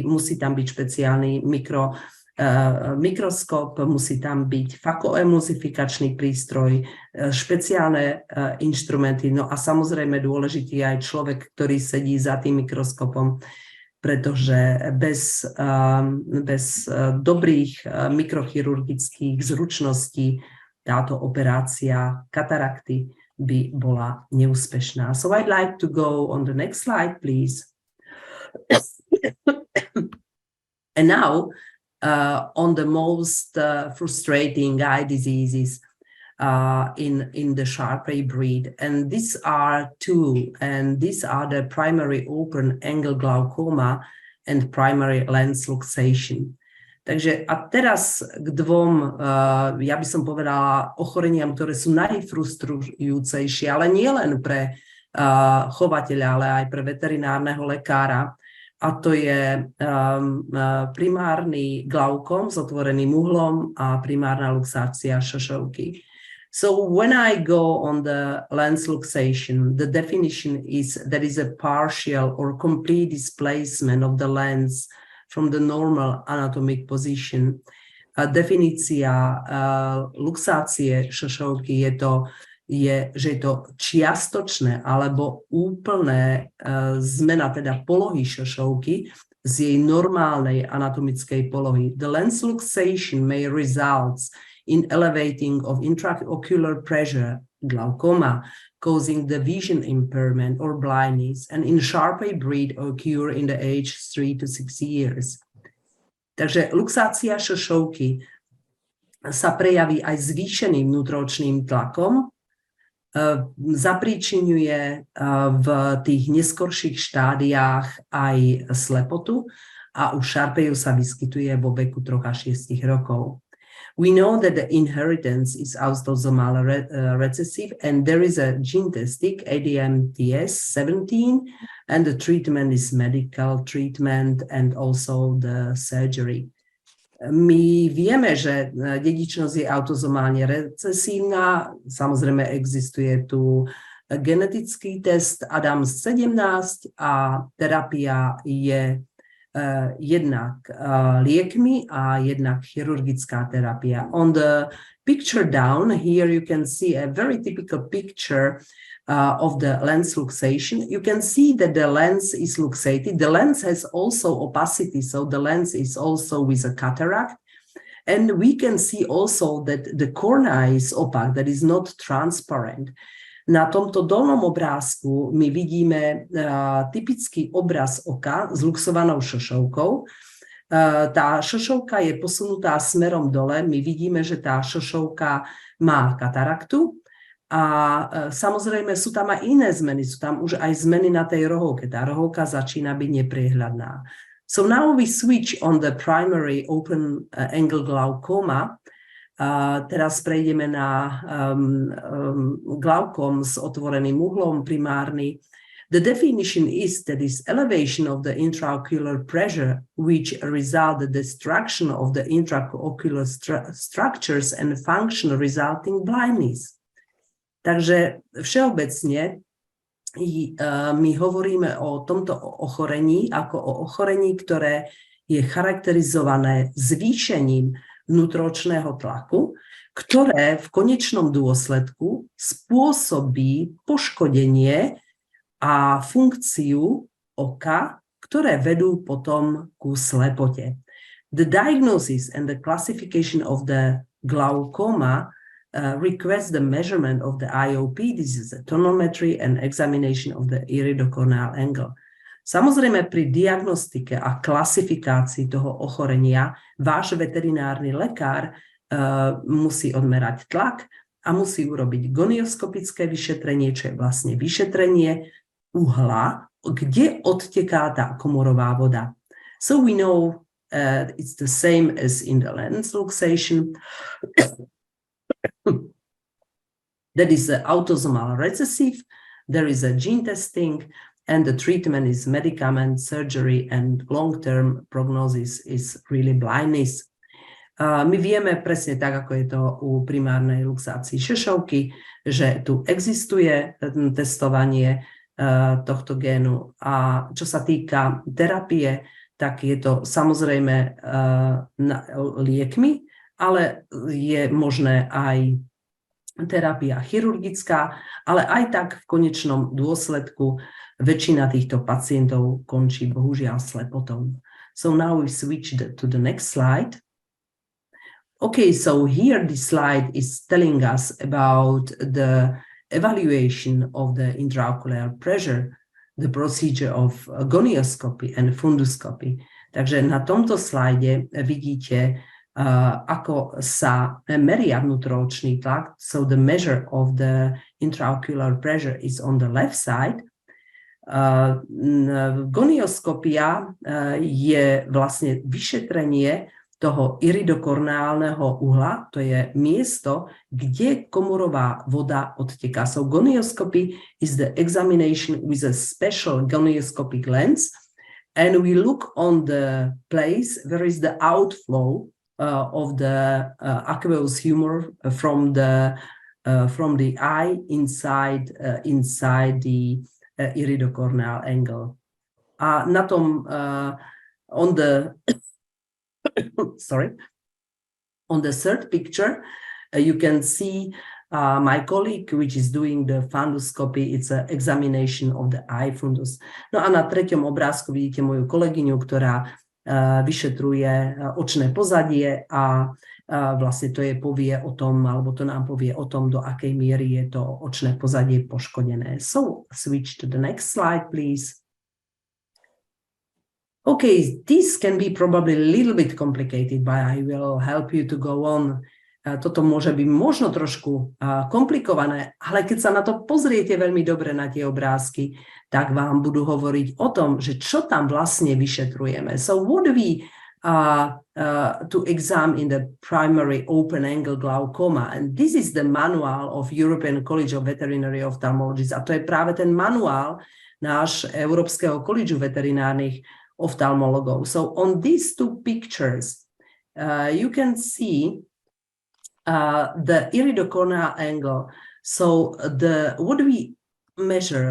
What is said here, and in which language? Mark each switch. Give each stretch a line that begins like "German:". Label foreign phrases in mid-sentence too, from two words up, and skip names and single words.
Slovak: Musí tam byť špeciálny mikroskop, musí tam byť phacoemulsifikačný prístroj, špeciálne inštrumenty, no a samozrejme dôležitý aj človek, ktorý sedí za tým mikroskopom, pretože bez dobrých mikrochirurgických zručností táto operácia katarakty by bola neúspešná.
English: So I'd like to go on the next slide, please. And now, on the most frustrating eye diseases in the Shar Pei breed. And these are two, and these are the primary open angle glaucoma and primary lens luxation.
Slovak: Takže a teraz k dvom, ja by som povedala, ochoreniam, ktoré sú najfrustrujúcejšie, ale nie len pre chovateľa, ale aj pre veterinárneho lekára. A to je primárny glaukom s otvoreným uhlom a primárna luxácia šošovky.
English: So when I go on the lens luxation, the definition is that is a partial or complete displacement of the lens from the normal anatomic position.
Slovak: Definícia luxácie šošovky je, že je to čiastočné alebo úplné zmena teda polohy šošovky z jej normálnej anatomickej polohy.
English: The lens luxation may result in elevating of intraocular pressure, glaucoma, causing the vision impairment or blindness, and in Shar Pei breed occur in the age 3 to 6 years.
Slovak: Takže luxácia šošovky sa prejaví aj zvýšeným vnútroočným tlakom, zapríčinuje v tých neskorších štádiách aj slepotu a u Shar Peiu sa vyskytuje vo veku 3 až 6 rokov.
English: We know that the inheritance is autosomal recessive and there is a gene testing, ADMTS 17, and the treatment is medical treatment and also the surgery.
Slovak: My vieme, že dedičnosť je autozomálne recesívna, samozrejme existuje tu genetický test ADAMS-17 a terapia je jednak liekmi a jednak chirurgická terapia.
English: On the picture down here you can see a very typical picture of the lens luxation. You can see that the lens is luxated. The lens has also opacity, so the lens is also with a cataract. And we can see also that the cornea is opaque, that is not transparent.
Slovak: Na tomto dolnom obrázku my vidíme typický obraz oka s luxovanou šošovkou. Tá šošovka je posunutá smerom dole. My vidíme, že tá šošovka má kataraktu. A samozrejme sú tam aj iné zmeny, sú tam už aj zmeny na tej rohovke. Tá rohovka začína byť nepriehľadná.
English: So now we switch on the primary open angle glaucoma.
Slovak: Teraz prejdeme na glaukom s otvoreným uhlom primárny.
English: The definition is that is elevation of the intraocular pressure, which result the destruction of the intraocular structures and function resulting blindness.
Slovak: Takže všeobecne my hovoríme o tomto ochorení ako o ochorení, ktoré je charakterizované zvýšením vnútročného tlaku, ktoré v konečnom dôsledku spôsobí poškodenie a funkciu oka, ktoré vedú potom ku slepote.
English: The diagnosis and the classification of the glaucoma request the measurement of the IOP, this is a tonometry and examination of the iridocorneal angle.
Slovak: Samozrejme, pri diagnostike a klasifikácii toho ochorenia váš veterinárny lekár musí odmerať tlak a musí urobiť gonioskopické vyšetrenie, čo je vlastne vyšetrenie uhla, kde odteká tá komorová voda.
English: So we know it's the same as in the lens luxation. That is autosomal recessive. There is a gene testing. And the treatment is medicament, surgery, and long-term prognosis is really blindness.
Slovak: My vieme presne tak, ako je to u primárnej luxácii šešovky, že tu existuje testovanie tohto génu. A čo sa týka terapie, tak je to samozrejme liekmi, ale je možné aj terapia chirurgická, ale aj tak v konečnom dôsledku väčšina týchto pacientov končí bohužiaľ slepotou.
English: So now we switch to the next slide. Okay, so here this slide is telling us about the evaluation of the intraocular pressure, the procedure of gonioscopy and funduscopy.
Slovak: Takže na tomto slajde vidíte, ako sa meria vnútroočný tlak.
English: So the measure of the intraocular pressure is on the left side.
Slovak: Gonioskopia je vlastne vyšetrenie toho iridokorneálneho uhla, to je miesto, kde komorová voda odteká.
English: So gonioscopy is the examination with a special gonioscopic lens, and we look on the place where is the outflow of the aqueous humor from the eye inside the iridocorneal angle.
Slovak: A na tom
English: on the third picture you can see my colleague which is doing the funduscopy. It's an examination of the eye fundus.
Slovak: No a na treťom obrázku vidíte moju kolegyňu, ktorá vyšetruje očné pozadie a vlastne to povie o tom, alebo to nám povie o tom, do akej miery je to očné pozadie poškodené.
English: So switch to the next slide, please. Okay, this can be probably a little bit complicated, but I will help you to go on.
Slovak: Toto môže byť možno trošku komplikované, ale keď sa na to pozriete veľmi dobre na tie obrázky, tak vám budú hovoriť o tom, že čo tam vlastne vyšetrujeme.
English: So what do we to examine in the primary open angle glaucoma? And this is the manual of European College of Veterinary Ophthalmologists.
Slovak: A to je práve ten manuál náš Európskeho kolídžu veterinárnych ophthalmologov.
English: So on these two pictures, you can see the iridocorneal angle. So what do we measure?